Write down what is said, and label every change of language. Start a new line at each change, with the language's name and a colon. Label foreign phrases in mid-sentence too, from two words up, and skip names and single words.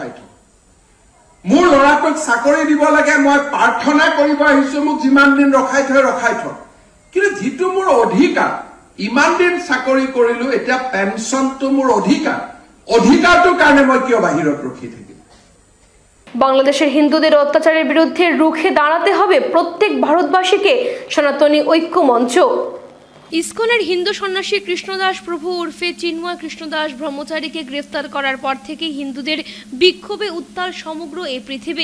Assamese: মোৰ ল'ৰাটোক চাকৰি দিব লাগে, মই প্ৰাৰ্থনা কৰিব আহিছো, মোক যিমান দিন ৰখাই থয়। কিন্তু যিটো মোৰ অধিকাৰ, ইমান দিন চাকৰি কৰিলো, এতিয়া পেনশনটো মোৰ অধিকাৰটোৰ কাৰণে মই কিয় বাহিৰত ৰখি থাকিম?
Bangla: বাংলাদেশের হিন্দুদের অত্যাচারের বিরুদ্ধে রুখে দাঁড়াতে হবে প্রত্যেক ভারতবাসীকে, সনাতনী ঐক্য মঞ্চ। ইসকনের হিন্দু সন্ন্যাসী কৃষ্ণদাস প্রভু উর্ফে চিন্ময় কৃষ্ণদাস ব্রহ্মচারীকে গ্রেফতার করার পর থেকে হিন্দুদের বিক্ষোভে উত্তাল সমগ্র এই পৃথিবী।